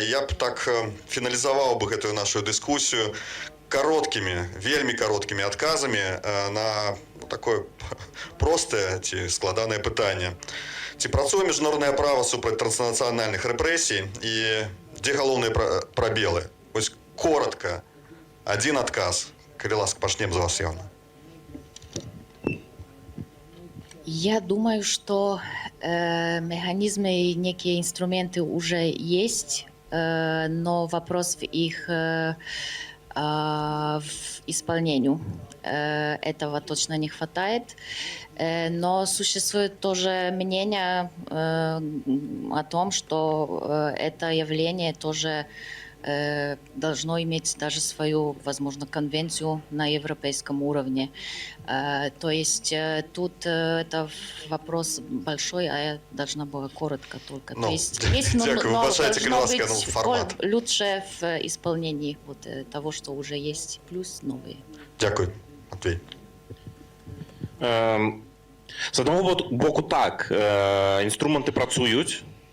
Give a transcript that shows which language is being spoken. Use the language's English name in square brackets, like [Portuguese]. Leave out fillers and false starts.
[Belarusian] Я б так фіналізаваў бы гэтую нашу дыскусію кароткімі, вельмі кароткімі адказамі на такое простае ці складанае пытанне. Ці працуе міжнароднае права супраць транснацыянальных рэпрэсій і дзе галоўныя прабелы? Вось коротка, адзін адказ. Калі ласка, пачнем з вас, Яна. [Russian] Я думаю, что механизмы и некие инструменты уже есть, но вопрос в их в исполнении. Этого точно не хватает. Но существует тоже мнение о том, что это явление тоже должно иметь даже свою, возможно, конвенцию на европейском уровне. То есть тут это вопрос большой, а я должна была коротко только. То есть есть, но должно быть лучше в исполнении вот того, что уже есть, плюс новые. [Ukrainian] Дякую. Матвей. З одного боку так, інструменти працюють.